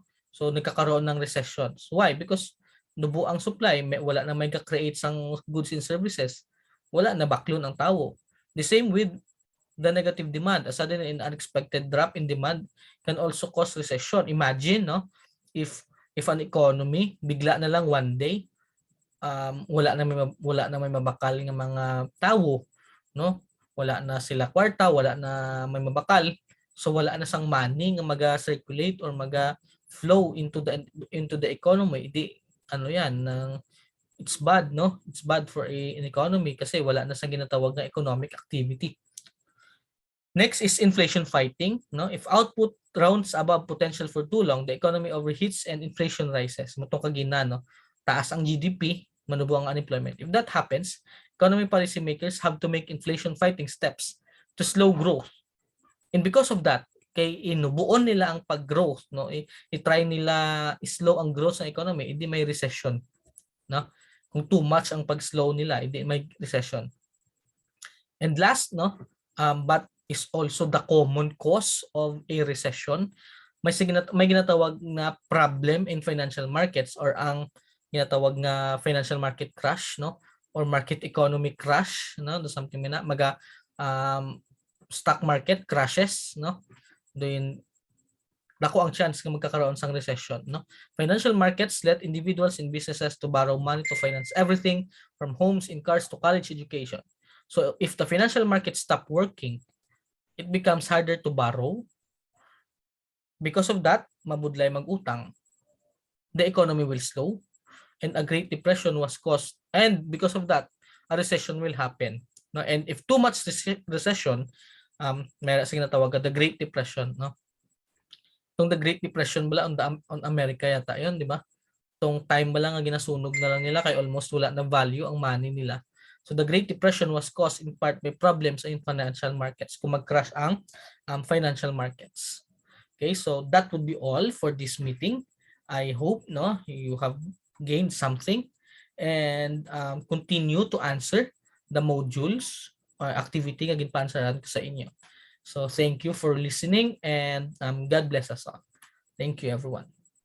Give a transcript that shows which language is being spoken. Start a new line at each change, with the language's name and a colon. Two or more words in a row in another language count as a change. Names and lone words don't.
Filipino: So nagkakaroon ng recessions. Why?
Hiligaynon: Because nubo ang supply, wala na may ka-create sang
English: goods and services.
Hiligaynon: Wala na, baklon ang tao.
English: The same with the negative demand. A sudden and unexpected drop in demand can also cause recession.
Hiligaynon: Imagine, no,
English: if an economy
Hiligaynon: bigla na lang
English: one day
Hiligaynon: wala na may mabakal ng mga tao, no? Wala na sila kwarta, wala na may mabakal. So wala na sang money nga maga-circulate or maga-flow
English: into the economy.
Filipino: Di ano 'yan,
English: it's bad, no? It's bad for an economy
Hiligaynon: kasi wala na sang ginatawag na
English: economic activity. Next is inflation fighting, no? If output rounds above potential for too long, the economy overheats and inflation rises.
Hiligaynon: Motong kagina, no? Taas ang GDP, manubo ang unemployment.
English: If that happens, economy policymakers have to make inflation fighting steps to slow growth. And because of that,
Hiligaynon: kay inubuon nila ang pag-growth, no? I-try nila i-slow ang growth ng economy, hindi may recession, no? Kung
English: too much
Hiligaynon: ang pag-slow nila, hindi may recession.
English: And last, no, but is also the common cause of a recession.
Hiligaynon: May ginatawag na
English: problem in financial markets
Hiligaynon: or ang ginatawag na
English: financial market crash, no, or market economy crash, no, do something na stock market crashes, no, then
Hiligaynon: dako ang chance nga magkakaroon sang recession,
English: no. Financial markets let individuals and businesses to borrow money to finance everything from homes and cars to college education. So if the financial markets stop working, it becomes harder to borrow. Because of that,
Hiligaynon: mabudlay mag-utang.
English: The economy will slow and a Great Depression was caused. And because of that, a recession will happen. No? And if too much recession,
Hiligaynon: may sinatawag
English: the Great Depression, no?
Hiligaynon: Itong the Great Depression bala on America yata 'yon, di ba? Itong time ba lang nga ginasunog na lang nila kay almost wala na value ang money nila.
English: So the Great Depression was caused in part by problems in financial markets.
Hiligaynon: Kung mag-crash ang
English: financial markets. Okay, so that would be all for this meeting. I hope no you have gained something and continue to answer the modules or activity
Hiligaynon: nga ginpaansaran ko sa inyo.
English: So thank you for listening and God bless us all. Thank you everyone.